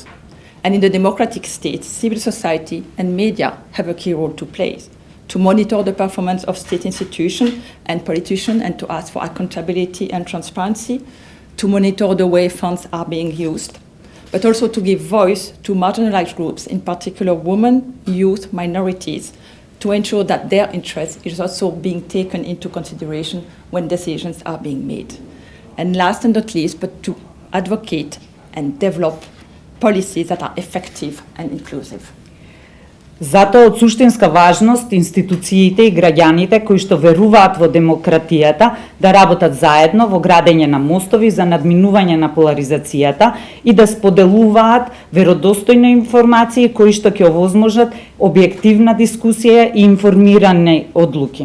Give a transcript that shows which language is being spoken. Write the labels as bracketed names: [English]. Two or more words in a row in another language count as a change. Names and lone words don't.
[English] And in the democratic state, civil society and media have a key role to play, to monitor the performance of state institutions and politicians and to ask for accountability and transparency, to monitor the way funds are being used, but also to give voice to marginalized groups, in particular women, youth, minorities, to ensure that their interest is also being taken into consideration when decisions are being made. And last and not least, but to advocate and develop policies that are effective and inclusive. [Macedonian] Затоа од суштинска важност институциите и граѓаните кои што веруваат во демократијата да работат заедно во градење на мостови за надминување на поларизацијата и да споделуваат веродостојни информации кои што ќе овозможат објективна дискусија и информирани одлуки.